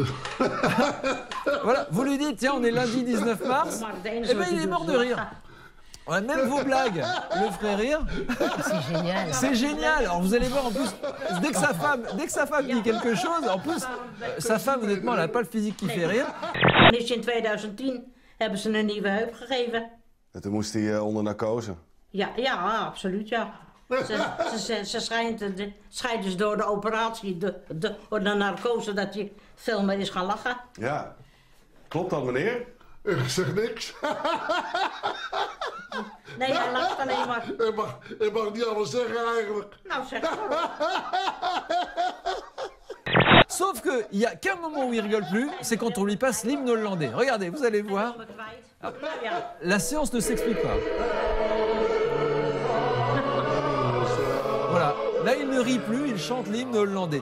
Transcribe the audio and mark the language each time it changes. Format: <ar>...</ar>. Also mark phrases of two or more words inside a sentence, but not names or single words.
<fr>Voilà, vous lui dites, tiens, on est lundi 19 mars. Eh bien, il est mort de rire. Ouais, même vos blagues le feraient rire. C'est génial. C'est génial. Alors vous allez voir en plus, dès que sa femme dit quelque chose, en plus, sa femme honnêtement, elle n'a pas le physique qui fait rire.</fr> <nl>In 2010 hebben ze een nieuwe heup gegeven. En toen moest hij onder narcose. Ja, absoluut, ja. Ze schijnt dus door de operatie, door de narcose, dat hij veel meer is gaan lachen. Ja, klopt dat, meneer? Ik zeg niks. Nee, hij lacht alleen maar. Ik mag niet alles zeggen eigenlijk. Nou, zeg maar.</nl> <fr>Sauf qu'il n'y a qu'un moment où il rigole plus, c'est quand on lui passe l'hymne hollandais. Regardez, vous allez voir. La séance ne s'explique pas. Voilà, là il ne rit plus, il chante l'hymne hollandais.</fr>